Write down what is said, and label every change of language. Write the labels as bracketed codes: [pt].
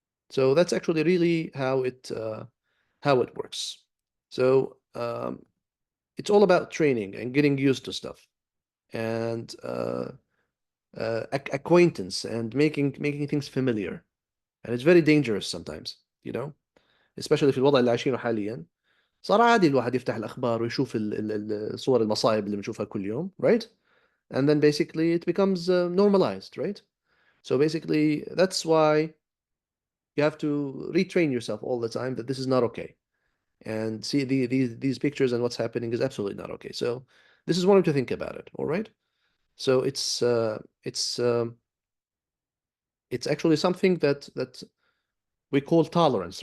[en] So that's actually really how it works. So it's all about training and getting used to stuff, and acquaintance and making things familiar. And it's very dangerous sometimes, especially [ar] في الوضع اللي عايشينه حاليا. صار عادي الواحد يفتح الأخبار ويشوف صور المصايب اللي بنشوفها كل يوم, right? [en] And then basically it becomes normalized, right? So basically that's why you have to retrain yourself all the time that this is not okay. And see these pictures and what's happening is absolutely not okay. So this is one way to think about it, all right? So it's actually something that we call tolerance.